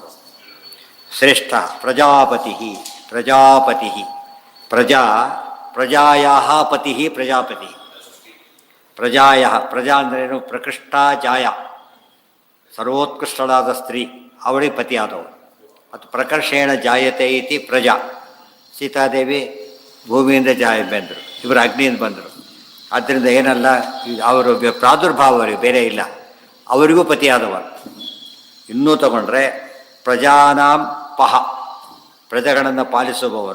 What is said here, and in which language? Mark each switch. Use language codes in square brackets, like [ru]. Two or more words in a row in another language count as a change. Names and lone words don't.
[sa] ಶ್ರೇಷ್ಠ ಪ್ರಜಾಪತಿ. ಪ್ರಜಾಪತಿ ಪ್ರಜಾಯಾ ಪತಿ ಪ್ರಜಾಪತಿ. ಪ್ರಜಾಯ ಪ್ರಜಾ [kn] ಅಂದ್ರೇನು? [sa] ಪ್ರಕೃಷ್ಟ ಜಾಯ, [kn] ಸರ್ವೋತ್ಕೃಷ್ಟಳಾದ ಸ್ತ್ರೀ, ಅವಳಿಗೆ ಪತಿ ಆದವಳು. [sa] ಮತ್ತು ಪ್ರಕರ್ಷೇಣ ಜಾಯತೆ ಇತಿ ಪ್ರಜಾ. [kn] ಸೀತಾದೇವಿ ಭೂಮಿಯಿಂದ ಬಂದರು, ಇವರು ಅಗ್ನಿಯಿಂದ ಬಂದರು. ಆದ್ದರಿಂದ ಏನಲ್ಲ, ಅವರು ಪ್ರಾದುರ್ಭಾವ ಅವರಿಗೆ ಬೇರೆ ಇಲ್ಲ, ಅವರಿಗೂ ಪತಿಯಾದವರು. ಇನ್ನೂ ತಗೊಂಡ್ರೆ [sa] ಪ್ರಜಾನಾಂ ಪಹ, [kn] ಪ್ರಜೆಗಳನ್ನು ಪಾಲಿಸುವವನು.